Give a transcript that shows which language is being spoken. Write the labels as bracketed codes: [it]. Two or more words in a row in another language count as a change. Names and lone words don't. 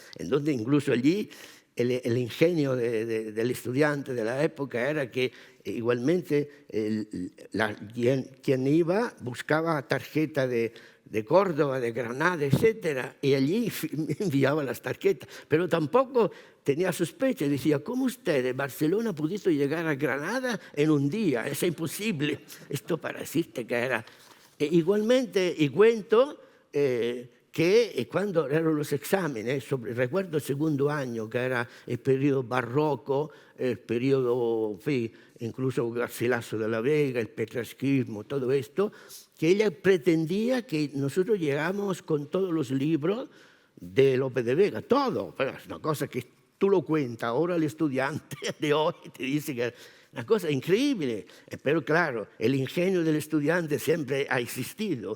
[es] Entonces incluso allí el ingenio del estudiante de la época era que igualmente quien iba buscaba tarjeta de Córdoba, de Granada, etc. Y allí enviaba las tarjetas. Pero tampoco tenía sospecha. Decía, ¿cómo usted de Barcelona ha podido llegar a Granada en un día? Es imposible. Esto para decirte que era... igualmente, y cuento... [it] che quando erano [es] los exámenes, recuerdo [it] il secondo anno, che era il periodo barroco, il periodo, [es] incluso Garcilaso de la Vega, el petrasquismo, todo esto, que ella pretendía que nosotros llegáramos con todos los libros de Lope de Vega, todo, pero es una cosa que tú lo cuentas, ahora el estudiante de hoy te dice que una cosa increíble, pero claro, el ingenio del estudiante siempre ha existido.